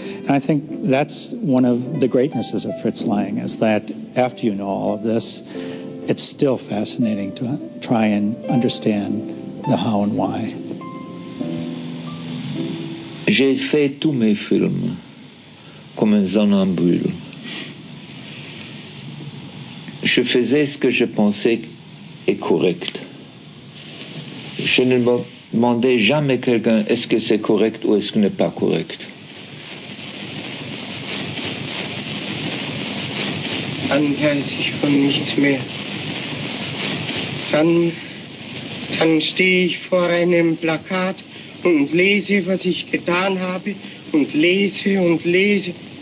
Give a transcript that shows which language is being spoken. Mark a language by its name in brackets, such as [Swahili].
[English] And I think that's one of the greatnesses of Fritz Lang, is that after you know all of this, it's still fascinating to try and understand the how and why. [French] J'ai fait tous mes films comme un somnambule. Je faisais ce que je pensais est correct. Je ne me demandais jamais quelqu'un est-ce que c'est correct ou est-ce que n'est pas correct. [German] Dann weiß ich von nichts mehr. Dann stehe ich vor einem Plakat und lese, was ich getan habe, und lese und lese.